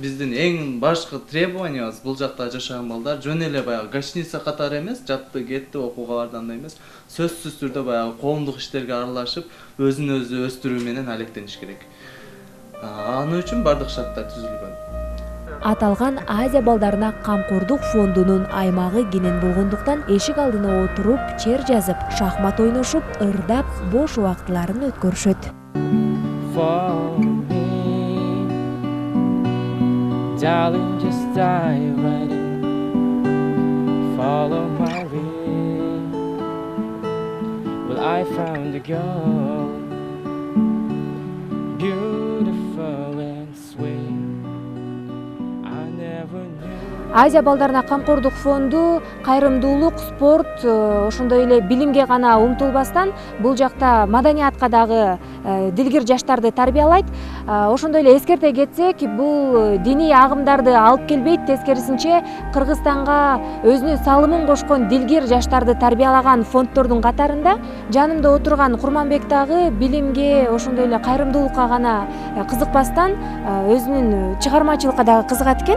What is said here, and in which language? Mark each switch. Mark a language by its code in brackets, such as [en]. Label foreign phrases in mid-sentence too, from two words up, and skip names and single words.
[ky] Биздин эң башкы требованиябыз бул жакта жашаган балдар жөн эле баягы гостиница катары эмес, жатты, кетти, окууга бардандай эмес, сөзсүз түрдө баягы коомдук иштерге аралашып, өзүн өзү өстүрүү менен алектениш керек. Аны үчүн баардык шарттар түзүлгөн. Аталган Азия балдарына камкордук фондунун аймагы кенен болгондуктан эшик алдына отуруп, чер жазып, шахмат ойношуп, ырдап, бош убактыларын өткөрүшөт. [en] For me, darling, just dive right in, follow my lead. Well, I found a girl, beautiful and sweet. I never knew. [ky] Азия балдарына камкордук фонду кайрымдуулук, спорт, ошондой эле билимге гана умтулбастан бул жакта маданиятка дагы дилгир жаштарды тарбиялайт. Ошондой эле эскерте кетсек, бул диний агымдарды алып келбейт, тескерисинче Кыргызстанга өзүнүн салымын кошкон дилгир жаштарды тарбиялаган фонддордун катарында жанымда отурган Курманбек дагы билимге, ошондой эле кайрымдуулукка гана кызыкпастан өзүнүн чыгармачылыкка дагы кызыгат экен.